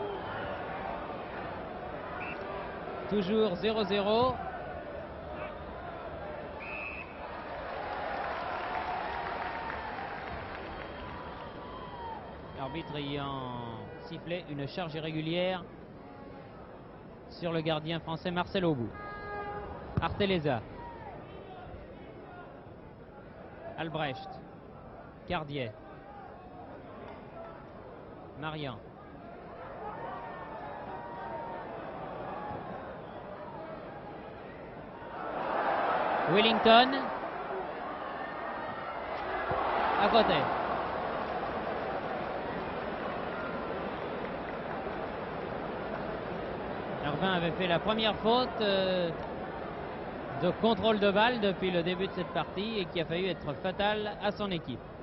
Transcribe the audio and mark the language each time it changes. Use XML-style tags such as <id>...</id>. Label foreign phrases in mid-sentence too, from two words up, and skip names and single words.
<fr>Toujours 0-0. L'arbitre ayant sifflé une charge irrégulière sur le gardien français Marcel Aubourg. Arteleza. Albrecht. Cardier. Marian. Wellington. À côté. Herbin avait fait la première faute de contrôle de balle depuis le début de cette partie et qui a failli être fatale à son équipe.</fr>